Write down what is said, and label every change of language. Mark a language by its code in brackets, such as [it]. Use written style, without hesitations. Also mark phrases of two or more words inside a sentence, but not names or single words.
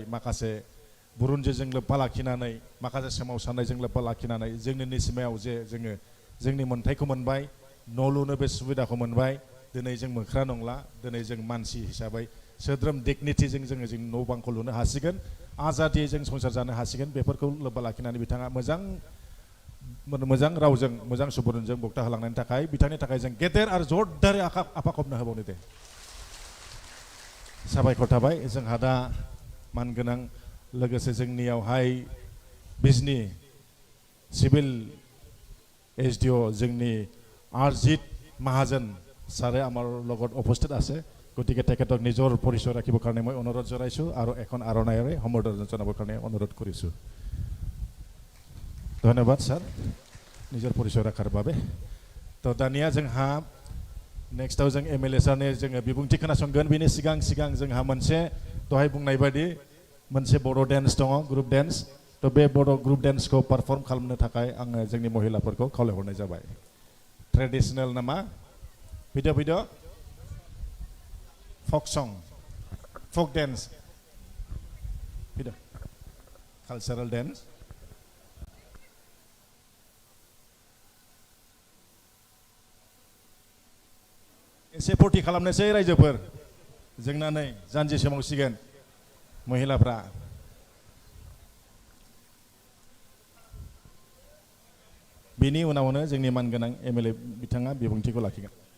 [brx] माखासे बुरुनजिजों लोब्बा लाखिनानै माखासे सोमावसारनायजों लोब्बा लाखिनानै जोंनि निसिमायाव जे जोङो जोंनि मोन्थायखौ मोनबाय न' लुनो बे सुबिदाखौ मोनबाय दिनै जों मोख्रा नंला दिनै जों मानसि हिसाबै सोद्रोम डिगनिटिजों जोङो जोंनि न' बांखौ लुनो हासिगोन आजादियै जों संसार जानो हासिगोन बेफोरखौ लोब्बा लाखिनानै बिथाङा मोजां रावजों मोजां सुबुरुनजों बक्ता होलांनायनि थाखाय बिथांनि थाखाय जों गेदेर आरो जरदारै आफा खबनो होबावनो दे साबायखर थाबाय जोंहा दा मानगोनां लोगोसे जोंनियावहाय बिजनि सिभिल SDO जोंनि आरजित महाजन सारे [as] आमार লগত उपस्थित আছে গতিকে তেখেতক নিজৰ পৰিচয় ৰাখিবৰ কাৰণে মই অনুৰোধ জনাইছো আৰু এখন আৰণায়েৰে সম্বৰ্ধনা জনাবৰ কাৰণে অনুৰোধ কৰিছো ধন্যবাদ স্যার নিজৰ পৰিচয় ৰাখাৰ বাবে [brx] তো দানিয়া जोंहा नेक्स्टआव जों MLA सारनि जोङो बिबुंथि खोनासंगोन बिनि सिगां जोंहा मोनसे दहाय बुंनाय बायदि मोनसे बर' डेन्स दङ [en] group dance [brx] तो बे बर' ग्रुप डेन्सखौ पारफर्म खालामनो थाखाय आङो जोंनि महिलाफोरखौ खावलायहरनाय जाबाय ट्रेडिशनेल नामा भिडिअ [en] folk song folk dance [brx] भिडिअ [en] cultural dance [brx] एसे फुरथि खालामनोसै रायजोफोर जोंना नै जानजि सोमावसिगोन महिलाफ्रा बिनि उनावनो जोंनि मानगोनां MLA बिथाङा बिबुंथिखौ लाखिगोन